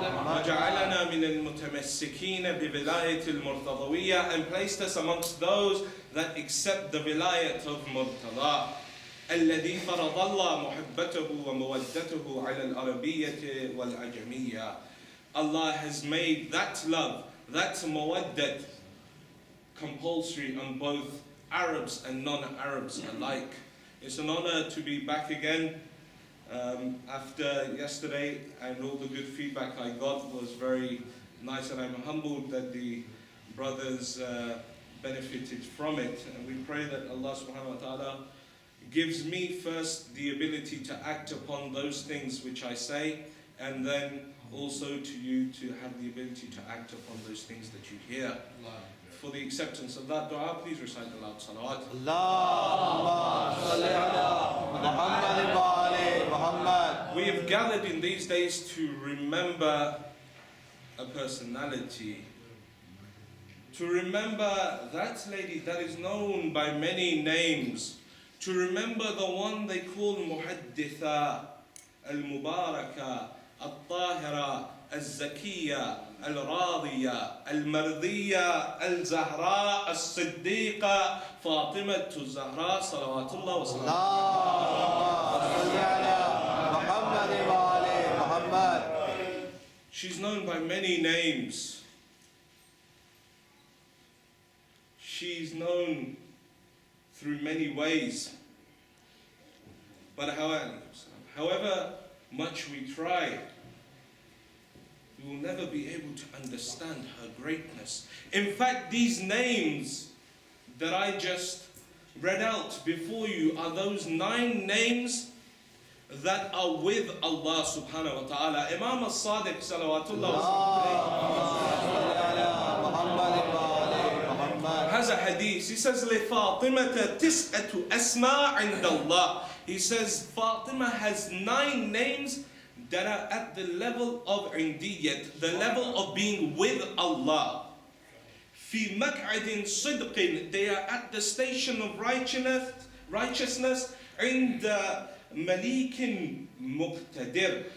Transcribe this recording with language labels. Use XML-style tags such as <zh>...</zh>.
<ar>وجعلنا من المتمسكين بولاية المرتضوية,</ar> <en>and placed us amongst those that accept the vilayat of Murtada.</en> <ar>الذي فرض الله محبته ومودته على العربية والأجمية.</ar> <en>Allah has made that love, that mawaddat, compulsory on both Arabs and non-Arabs alike. It's an honor to be back again after yesterday, and all the good feedback I got was very nice, and I'm humbled that the brothers benefited from it. And we pray that Allah subhanahu wa ta'ala gives me first the ability to act upon those things which I say, and then also to you to have the ability to act upon those things that you hear. For the acceptance of that dua, please recite aloud salawat.</en> <ar>اللهم صل على محمد وآل محمد.</ar> <en>We have gathered in these days to remember a personality, to remember that lady that is known by many names, to remember the one they call Muhadditha, Al-Mubaraka, Al-Tahira, Al-Zakiyya, Al-Radiyya, Al-Mardiyya, Al-Zahra, Al-Siddiqa, Fatima Zahra, Salawatullah wa salam.</en> <ar>اللهم صل على محمد وآل محمد.</ar> <en>She's known by many names. She's known through many ways. But however much we try, we will never be able to understand her greatness. In fact, these names that I just read out before you are those 9 names that are with Allah subhanahu wa ta'ala. Imam al-Sadiq salawatullah</en> <ar>اللهم صل على محمد وآل محمد.</ar> <en>has a hadith. He says,</en> <ar>لِفَاطِمَةَ تِسْأَةُ أَسْمَاء عِنْدَ اللَّهِ.</ar> <en>He says, Fatima has 9 names that are at the level of indiyyat, the level of being with Allah.</en> <ar>فِي مَقْعَدٍ صِدْقٍ.</ar> <en>They are at the station of righteousness.</en> <ar>عِنْدَ مَلِيكٍ مُقْتَدِرٍ.</ar>